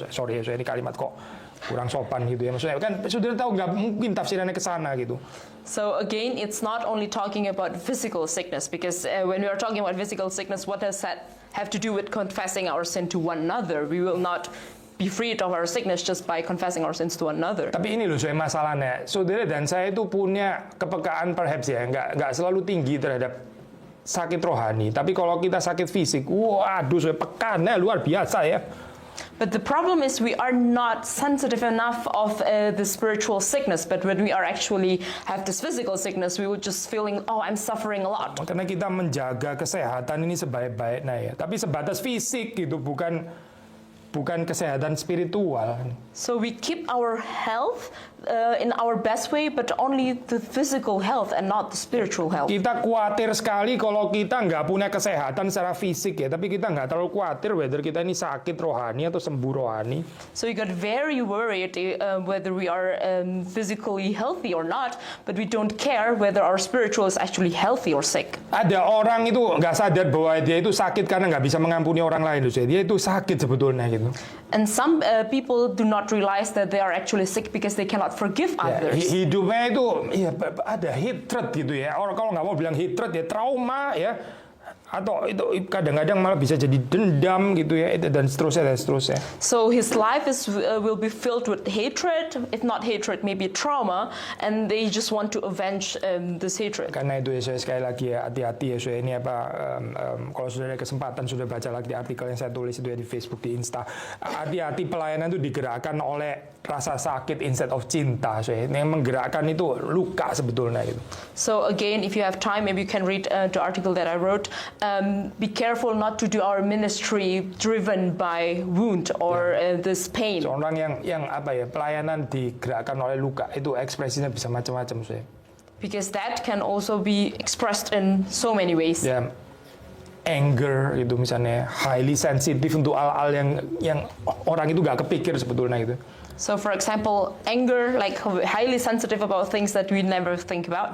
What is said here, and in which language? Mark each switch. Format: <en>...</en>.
<id>Sorry ya, saya ini kalimat kok kurang sopan gitu ya. Maksudnya kan sudah tahu nggak mungkin tafsirannya ke sana gitu.</id> <en>So again, it's not only talking about physical sickness, because when we are talking about physical sickness, what does that have to do with confessing our sin to one another? We will not be freed of our sickness just by confessing our sins to one another.</en> <id>Tapi ini loh saya masalahnya, saudara dan saya itu punya kepekaan</id> <en>perhaps</en> <id>ya, nggak selalu tinggi terhadap sakit rohani. Tapi kalau kita sakit fisik, waduh, pekannya luar biasa ya.</id> <en>But the problem is we are not sensitive enough of the spiritual sickness. But when we are actually have this physical sickness, we will just feeling, oh, I'm suffering a lot.</en> <id>Karena kita menjaga kesehatan ini sebaik-baiknya ya. Tapi sebatas fisik gitu, bukan kesehatan spiritual.</id> <en>So we keep our health in our best way, but only the physical health and not the spiritual health.</en> <id>Kita khawatir sekali kalau kita nggak punya kesehatan secara fisik ya, tapi kita nggak terlalu khawatir</id> <en>whether</en> <id>kita ini sakit rohani atau sembuh rohani.</id> <en>So we got very worried whether we are physically healthy or not, but we don't care whether our spiritual is actually healthy or sick.</en> <id>Ada orang itu nggak sadar bahwa dia itu sakit karena nggak bisa mengampuni orang lain, loh. Dia itu sakit sebetulnya gitu.</id> <en>And some people do not realize that they are actually sick because they cannot forgive others.</en> <id>Hidupnya itu ya ada hatred gitu ya. Orang kalau nggak mau bilang hatred ya trauma ya. Atau itu kadang-kadang malah bisa jadi dendam gitu ya, dan seterusnya.</id> <en>So his life will be filled with hatred, if not hatred, maybe trauma, and they just want to avenge this hatred.</en> <id>Karena itu ya, saya sekali lagi ya, hati-hati ya, saya ini kalau sudah ada kesempatan sudah baca lagi artikel yang saya tulis itu ya di Facebook, di Insta. Hati-hati, pelayanan itu digerakkan oleh rasa sakit</id> <en>instead of</en> <id>cinta. Yang menggerakkan itu luka sebetulnya gitu.</id> <en>So again, if you have time, maybe you can read the article that I wrote. Be careful not to do our ministry driven by wound or this pain.</en> <id>Seorang yang pelayanan digerakkan oleh luka itu ekspresinya bisa macam-macam saya.</id> <en>Because that can also be expressed in so many ways.</en> <id>Ya, anger itu misalnya,</id> <en>highly sensitive</en> <id>untuk hal-hal yang orang itu gak kepikir sebetulnya gitu.</id> <en>So for example, anger, like highly sensitive about things that we never think about.</en>